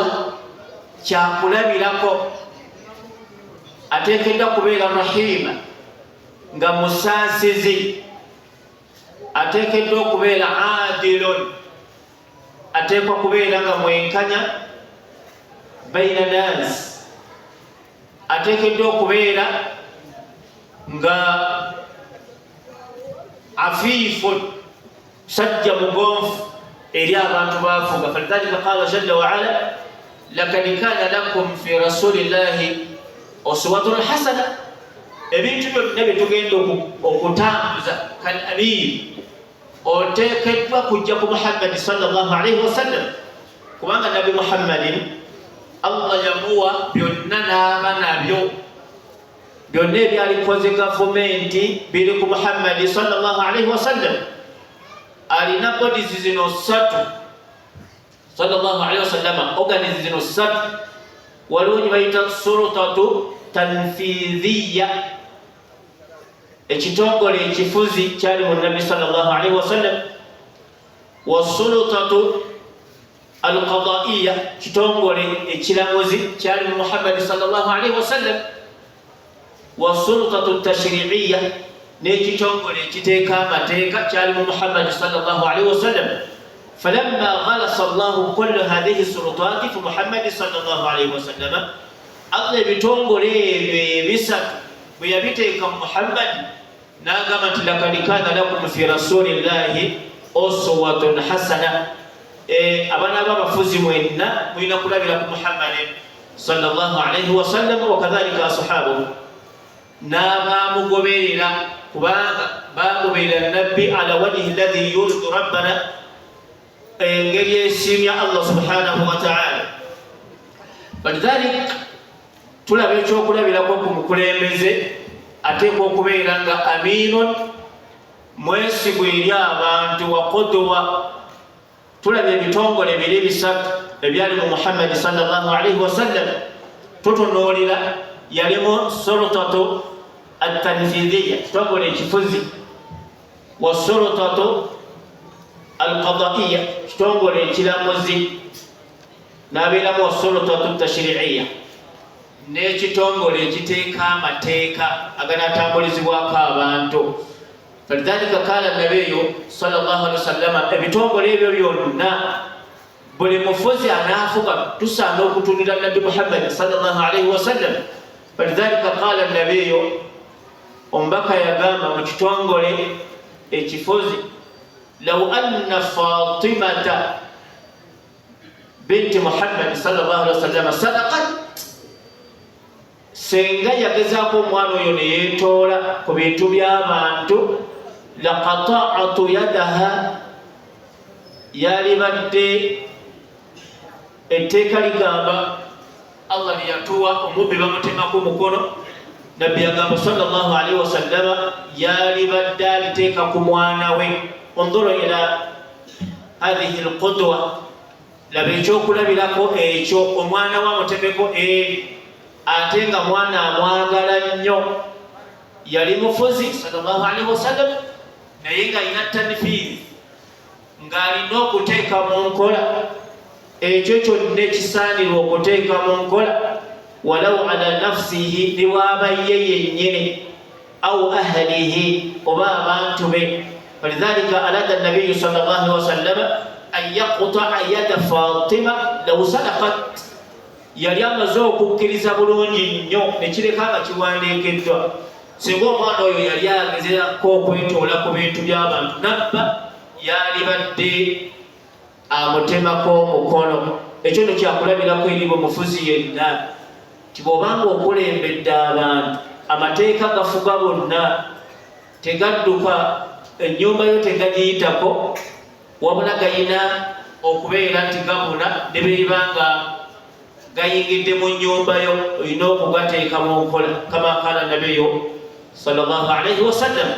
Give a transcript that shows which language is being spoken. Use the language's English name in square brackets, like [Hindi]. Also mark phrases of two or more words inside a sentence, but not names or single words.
[Ganda] kyakulabirako, ateekeddwa kubeera rahima nga musaasizi, ateekeddwa okubeera adilun, ateekwa kubeera nga mwenkanya [Arabic] بين الناس, [Ganda] ateekeddwa okubeera nga afiifun sajja mugonfu eri abantu baafuga. [Arabic] فلذلك قال جل وعلا لقد كان لكم في رسول الله أسوة حسنة. [Ganda] Ebintu byonna byetugenda okutambuza [Arabic] كالأمير [Ganda] oteekeddwa kujja ku Muhammadi [Arabic] صلى الله عليه وسلم, [Ganda] kubanga nabi Muhammadin Allah yamuwa byonna n'aba nabyo, byonna ebyalikoze gavumenti biri ku Muhammadi [Arabic] صلى الله عليه وسلم. [Ganda] Alina bodies zino ssatu [Arabic] صلى الله عليه وسلم, [Ganda] organis zino ssatu. Waliwo gye bayita [Arabic] السلطة التنفيذية, [Ganda] ekitongole ekifuzi kyali mu nabi [Arabic] صلى الله عليه وسلم, والسلطة القضائية, [Ganda] kitongole ekiramuzi kyali mu Muhammadi [Arabic] صلى الله عليه وسلم, والسلطة التشريعية, [Ganda] n'ekitongole ekiteeka amateeka kyali mu Muhammadi [Arabic] صلى الله عليه وسلم. فلما جعل الله كل هذه السلطات في محمد صلى الله عليه وسلم, [Ganda] Allah ebitongole ebyo ebisatu bwe yabiteeka mu Muhammadi n'agamba nti [Arabic] لقد كان لكم في رسول الله أسوة حسنة. [Ganda] Abaana b'abafuzi mwenna mulina kulabira ku Muhammadi [Arabic] صلى الله عليه وسلم وكذلك أصحابه, [Ganda] n'abaamugoberera kubanga bagoberera nabbi [Arabic] على الوجه الذي يريده ربنا, [Ganda] engeri esiimya Allah [Arabic] سبحانه وتعالى. [Ganda] Falidhalika tulaba ekyokulabirako ku mukulembeze ateekwa okubeera nga aminun, mwesigu eri abantu, [Arabic] وقدوة. [Ganda] Tulaba ebitongole biri bisatu ebyali mu Muhammadi [Arabic] صلى الله عليه وسلم. [Ganda] Tutunuulira yalimu [Arabic] السلطة التنفيذية, [Ganda] kitongole ekifuzi, [Arabic] والسلطة القضائية, [Ganda] kitongole ekiramuzi, n'abeeramu [Arabic] والسلطة التشريعية, [Ganda] n'ekitongole ekiteeka amateeka aganatambulizibwako abantu. [Arabic] فلذلك قال النبي صلى الله عليه وسلم, [Ganda] ebitongole ebyo byonna buli mufuzi anaafuga tusaana okutunira nabi Muhammad [Arabic] صلى الله عليه وسلم. فلذلك قال النبي, [Ganda] omubaka yagamba mu kitongole ekifuzi, [Arabic] لو أن فاطمة بنت محمد صلى الله عليه وسلم صدقت, [Ganda] senga yagezaako omwana oyo ne yeetoola ku bintu by'abantu, [Arabic] لقطعت يدها, [Ganda] yalibadde etteeka ligamba Allah liyatuwa omubbi bamutemako mukono, nabbi yagamba [Arabic] صلى الله عليه وسلم [Ganda] yalibadde aliteeka ku mwana we. [Arabic] انظروا إلى هذه القدوة, [Ganda] laba ekyokulabirako ekyo, omwana we amutemeko ate nga mwana amwagala nnyo. Yali mufuzi [Arabic] صلى الله عليه وسلم, [Ganda] naye nga alina tanfiidhi, ng'alina okuteeka mu nkola ekyo kyonna ekisaanirwa okuteeka mu nkola, [Arabic] ولو على نفسه, [Ganda] liwaaba ye yennyini, [Arabic] أو أهله, [Ganda] oba abantu be. [Arabic] فلذلك أراد النبي صلى الله عليه وسلم أن يقطع يد فاطمة لو صدقت, [Ganda] yali amaze okukkiriza bulungi nnyo nekireka nga kiwandiikiddwa. Singa omwana oyo yali agezerako okwetoola ku bintu by'abantu, nabba yalibadde amutemako omukono. Ekyo no kyakulabirako eri bwe mufuzi yenna, ti bw'obanga okulembedde abantu, amateeka gafuga bonna, tegadduka, ennyumba yo tegagiyitako, wabula gayina okubeera nti gabuna, ne beebanga gayingidde mu nnyumba yo, olina okugateeka mu nkola, [Arabic] كما قال النبي صلى الله عليه وسلم.